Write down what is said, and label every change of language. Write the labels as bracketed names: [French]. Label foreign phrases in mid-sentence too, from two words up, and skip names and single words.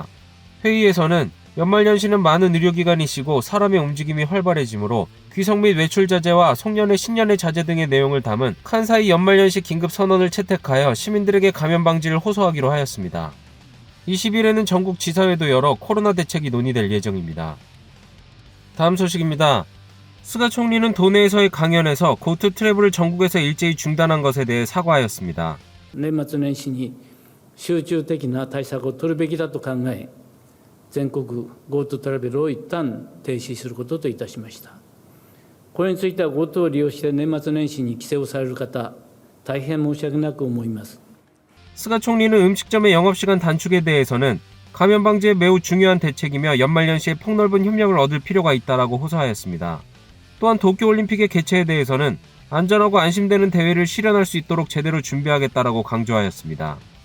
[Korean] 회의에서는 연말연시는 많은 의료기관이 쉬고 사람의 움직임이 활발해지므로 귀성 및 외출 자제와 송년회 신년회 자제 등의 내용을 담은 칸사이 연말연시 긴급선언을 채택하여 시민들에게 감염 방지를 호소하기로 하였습니다. 20일에는 전국 지사회도 열어 코로나 대책이 논의될 예정입니다. 다음 소식입니다. 스가 총리는 도내에서의 강연에서 고투 트래블을 전국에서 일제히 중단한 것에 대해 사과하였습니다. [Japanese] 年末年始に集中的な対策を取るべきだと考え、全国 GoTo トラベルを一旦停止することといたしました。これについては GoTo を利用して年末年始に帰省をされる方、大変申し訳なく思います。 [Korean] 스가 총리는 음식점의 영업시간 단축에 대해서는 감염 방지에 매우 중요한 대책이며 연말연시에 폭넓은 협력을 얻을 필요가 있다라고 호소하였습니다. 또한 도쿄올림픽의 개최에 대해서는 안전하고 안심되는 대회를 실현할 수 있도록 제대로 준비하겠다라고 강조하였습니다.